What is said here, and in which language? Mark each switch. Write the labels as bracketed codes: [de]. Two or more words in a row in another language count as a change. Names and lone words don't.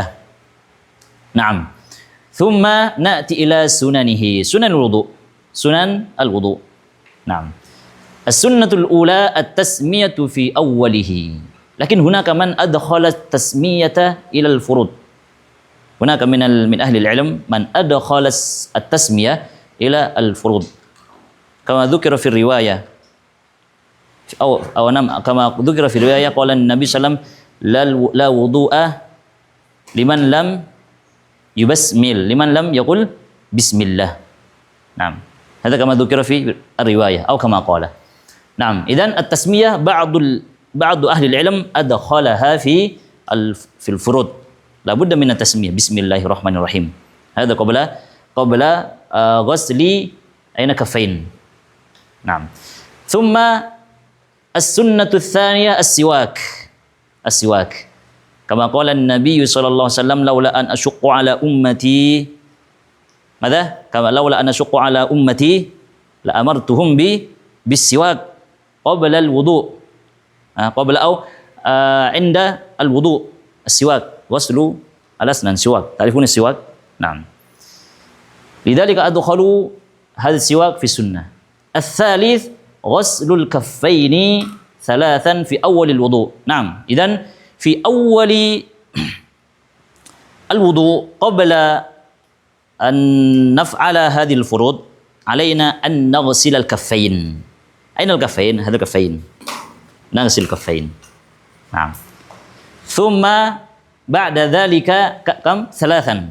[ar] نعم، ثم نأتي إلى سننه، سنن الوضوء، سنن الوضوء. نعم، السنة الأولى التسمية في أوله، لكن هناك من أدخل التسمية إلى الفروض، هناك من أهل العلم من أدخل التسمية إلى الفروض، كما ذكر في رواية كما ذكر في رواية قال النبي سلم لا وضوء لمن لم لمن لم يقل بسم الله. Naam. هذا كما ذكر في رواية atau كما قال. نعم، إذن التسمية بعض أهل العلم أدخلها في الفروض. لا بد من التسمية بسم الله الرحمن الرحيم. هذا قبل غسل أين الكفين. Naam. ثم السنة الثانية السواك. كما قال النبي صلى الله عليه وسلم لولا أن أشق على أمتي ماذا? كما لولا أن أشق على أمتي لأمرتهم بالسواك قبل الوضوء'. قبل أو عند الوضوء السواك غسل الأسنان سواك. تعريف السواك؟ نعم. لذلك أدخلوا هذا السواك في سنة. الثالث غسل الكفين ثلاثا في أول الوضوء. نعم. Idzan في أول الوضوء قبل أن نفعل هذه الفروض علينا أن نغسل الكفين. أين الكفين؟ هذا الكفين. نغسل الكفين. نعم. ثم بعد ذلك كم؟ ثلاثا.